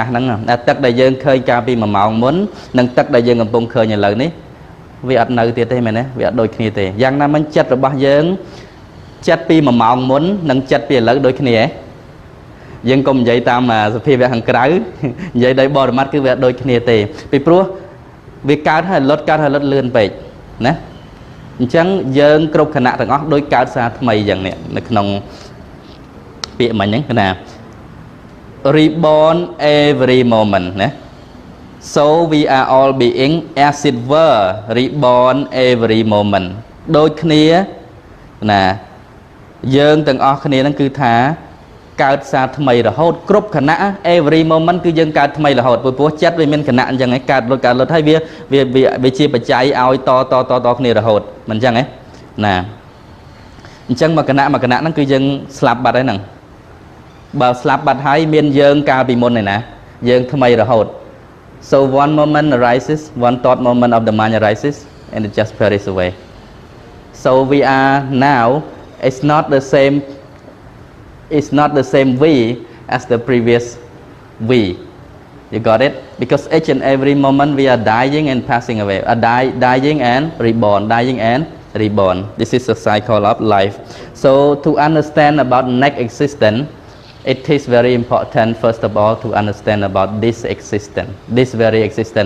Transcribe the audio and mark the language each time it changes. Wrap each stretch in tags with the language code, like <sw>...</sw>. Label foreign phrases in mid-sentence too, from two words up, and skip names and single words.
<km>ហ្នឹងទឹកដែលយើងឃើញកាលពី1ម៉ោងមុននិងទឹកដែលយើងកំពុងឃើញឥឡូវនេះវាអត់នៅទៀតទេមែនទេវាអត់ដូចគ្នាទេយ៉ាងណាមិញចិត្តរបស់យើងចិត្តពី1ម៉ោងមុននិងចិត្តពីឥឡូវដូចគ្នាហ៎យើងកុំនិយាយតាមសភាវៈខាងក្រៅនិយាយដោយបរមត្តគឺវាដូចគ្នា ទេពីព្រោះវាកើតហើយលត់លឿនពេកណាអញ្ចឹងយើងគ្រប់គណៈទាំងអស់ដូចកើតសារថ្មីយ៉ាងនេះនៅក្នុងពាក្យមិញហ្នឹងគឺណា</km> <en>reborn every moment</en> <km>ណា</km> <en>so we are all being as it were reborn every moment</en> <km>ដូចគ្នាណាយើងទាំងអស់គ្នាហ្នឹងគឺថាកើតសារថ្មី រហូតគ្រប់ខណៈ</km> <en>every moment</en> <km>គឺយើងកើតថ្មីរហូតព្រោះចិត្តវាមានខណៈអញ្ចឹងឯងកើតលុតហើយវាជាបច្ច័យឲ្យតគ្នារហូតមិនអញ្ចឹងឯងណាអញ្ចឹងមួយគណៈហ្នឹងគឺយើងស្លាប់បាត់ហើយហ្នឹងបើស្លាប់បាត់ហើយមានយើងកាលពីមុនឯណាយើងថ្មីរហូត</km> <en>so one moment arises one thought moment of the mind arises and it just perishes away so we are now it's not the same we as the previous we you got it because each and every moment we are dying and passing away dying and reborn this is the cycle of life so to understand about next existence it is very important, first of all, to understand about this existence, this very existence.</en>